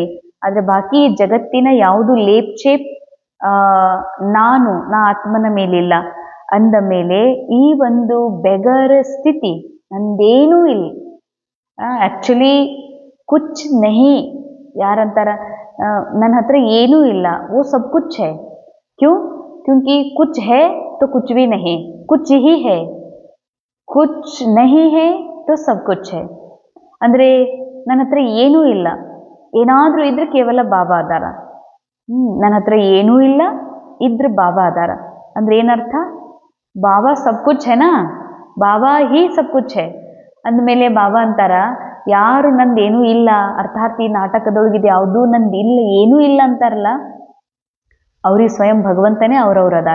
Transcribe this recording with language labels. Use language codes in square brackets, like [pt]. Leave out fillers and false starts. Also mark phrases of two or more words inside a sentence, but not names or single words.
[kn] ಆದ್ರೆ ಬಾಕಿ ಜಗತ್ತಿನ ಯಾವುದು ಲೇಪ್ಚೇಪ್ ನಾ ಆತ್ಮನ ಮೇಲಿಲ್ಲ ಅಂದ ಮೇಲೆ ಈ ಒಂದು ಬೆಗರ್ ಸ್ಥಿತಿ ನಂದೇನೂ ಇಲ್ಲ. [hi] एक्चुअली कुछ नहीं. [kn] ಯಾರಂತಾರ ನನ್ನ ಹತ್ರ ಏನೂ ಇಲ್ಲ, [hi] वो सब कुछ है. क्यों? क्योंकि कुछ है तो कुछ भी नहीं, कुछ ही है. कुछ नहीं है तो सब कुछ है. [kn] ಅಂದರೆ ನನ್ನ ಹತ್ರ ಏನೂ ಇಲ್ಲ, ಏನಾದರೂ ಇದ್ರೆ ಕೇವಲ ಬಾಬಾ ಅದಾರ. ನನ್ನ ಹತ್ರ ಏನೂ ಇಲ್ಲ, ಇದ್ರೆ ಬಾಬಾ ಅದಾರ. ಅಂದ್ರೆ ಏನರ್ಥ? [hi] बाबा सब कुछ है ना, बाबा ही सब कुछ है [kn] ಅಂದಮೇಲೆ ಬಾಬಾ ಅಂತಾರ ಯಾರು ನಂದೇನೂ ಇಲ್ಲ, ಅರ್ಥಾತ್ ಈ ನಾಟಕದೊಳಗಿದೆ ಯಾವುದೂ ನಂದು ಇಲ್ಲ, ಏನೂ ಇಲ್ಲ ಅಂತಾರಲ್ಲ, ಅವ್ರಿಗೆ ಸ್ವಯಂ ಭಗವಂತನೇ ಅವ್ರವ್ರು ಅದಾರ.